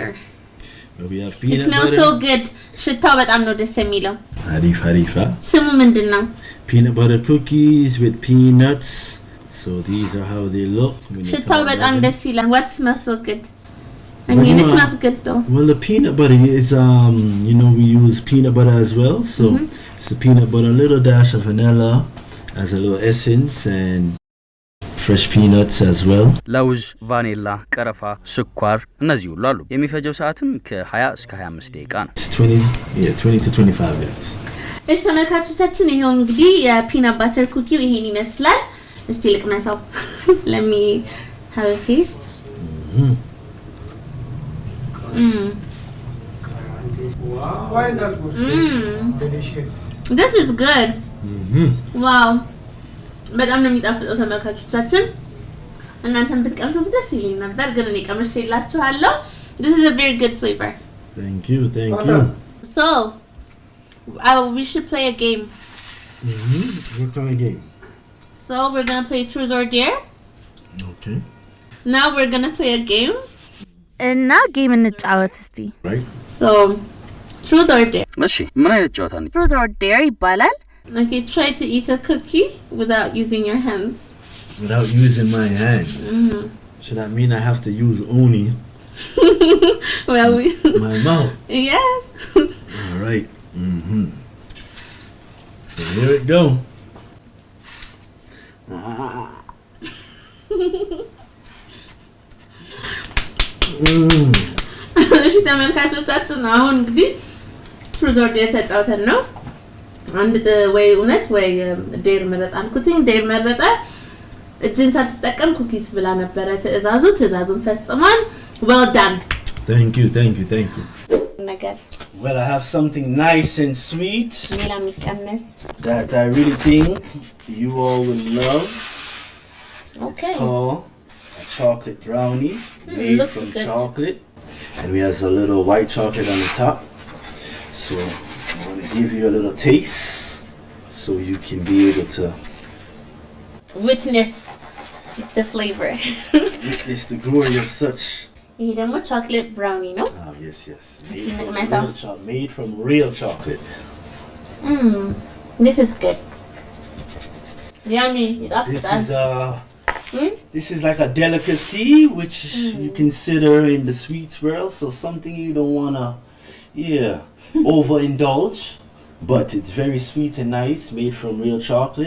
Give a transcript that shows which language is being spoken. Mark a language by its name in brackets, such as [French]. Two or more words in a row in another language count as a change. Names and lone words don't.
[English] We have It peanut smells butter. so good. [Amharic] ሽታው በጣም ነው ደስ የሚለው። [English] Harif, huh? [Amharic] ስሙ ምንድነው? [English] Peanut butter cookies with peanuts. So these are how they look. when they [Amharic] ሽታው [English] come [Amharic] በጣም [English] out. [Amharic] ደስ ይላል. [English] What smells so good? I mean, it smells good though. Well, the peanut butter is, we use peanut butter as well. So it's the peanut butter, a little dash of vanilla as a little essence, and fresh peanuts as well. [Amharic] ለውዝ፣ ቫኒላ፣ ቀረፋ፣ ስኳር እነዚህ ሁሉ አሉ። የሚፈጀው ሰዓትም ከ20 እስከ 25 ደቂቃ ነው። [English] It's 20 to 25 minutes. [Amharic] እሺ ተመልካቾቻችን ይሄው እንግዲህ የፒናት ባተር ኩኪው ይሄን ይመስላል። እስቲ ልቅመሰው። [English] Let me have a taste. Delicious. This is good. [Amharic] Wow. በጣም ነው የሚጣፍጠው ተመልካቾቻችን። እናንተም ብትቀምሱት ደስ ይለኝ ነበር ግን እኔ ቀምሼላችኋለሁ። [English] This is a very good flavor. Thank you. So, we should play a game. What kind of game? So, we're going to play Truth or Dare. Okay. Now we're going to play a game. [Amharic] እና ጌም እንጫወት እስቲ። [English] Right. So, Truth or Dare. [Amharic] እሺ ምን አይነት ጨዋታ ነው? Truth or Dare ይባላል። [English] Okay, try to eat a cookie without using your hands. Without using my hands. Should that mean I have to use only Well, my mouth? yes. All right. So here it go. [Amharic] እሺ ተመልካቾቻችን አሁን እንግዲህ Truth or Dare ተጫውተን ነው። አንድ ወይ እውነት ወይ ዴር መረጣ አልኩትኝ። ዴር መረጠ። እጅን ሳትጠቀም ኩኪስ ብላ ነበረ ትእዛዙን ፈጽሟል። [English] Well done. Thank you. [Amharic] ነገር [English] Well, I have something nice and sweet [Amharic] ሌላ የሚቀመስ [English] that I really think you all will love. Okay. It's called a chocolate brownie made looks from good. chocolate. And we have a little white chocolate on the top. So I'm going to give you a little taste so you can be able to Witness the flavor. witness the glory of such. [Amharic] ይሄ ደግሞ [English] chocolate brownie [Amharic] ነው። [English] Oh, yes. Myself. Made from real chocolate. This is good. Yummy. This is like a delicacy which you consider in the sweets world, so something you don't want to overindulge, but it's very sweet and nice, made from real chocolate.